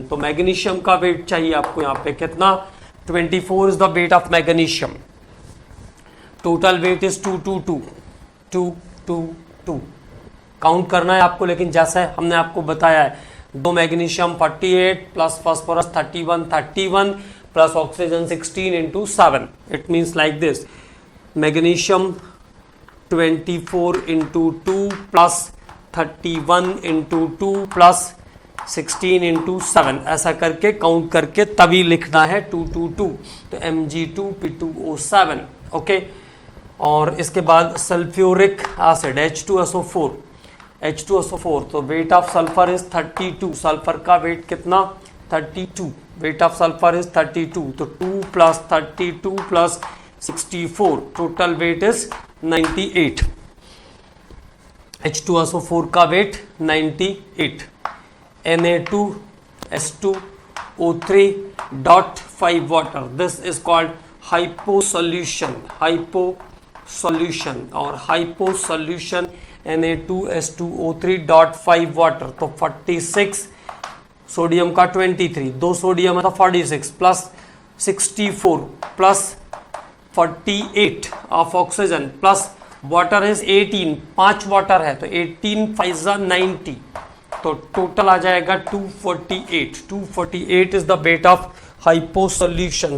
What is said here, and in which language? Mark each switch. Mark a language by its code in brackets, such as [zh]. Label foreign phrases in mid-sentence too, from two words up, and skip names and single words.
[hi] तो मैग्नीशियम का वेट चाहिए आपको यहाँ पे कितना, 24 [en] is the weight of magnesium. total weight is [hi] 222 काउंट करना है आपको, लेकिन जैसा हमने आपको बताया है, दो मैग्नीशियम 48 प्लस फास्फोरस 31 प्लस ऑक्सीजन 16 into 7, [en] it means like this, [hi] मैग्नीशियम 24 into 2 प्लस 31 into 2 प्लस 16 into 7, ऐसा करके काउंट करके तभी लिखना है 222। तो Mg2P2O7, ओके। और इसके बाद सल्फ्यूरिक एसिड H2SO4, तो [en] weight of sulphur is [hi] 32, सल्फर का वेट कितना 32, [en] weight of sulphur is [hi] 32, तो 2 प्लस 32 प्लस 64, [en] total weight is [hi] 98। H2SO4 का वेट 98। [en] Na2S2O3.5 water, this is called hyposolution और hyposolution Na2S2O3.5 वाटर। [hi] तो 46 सोडियम का 23, दो सोडियम है तो 46 प्लस 64 प्लस 48 [en] of oxygen [hi] प्लस [en] water is [hi] 18, 5 वाटर है तो 18 5 90, तो टोटल आ जाएगा 248 [en] is the weight of hyposolution.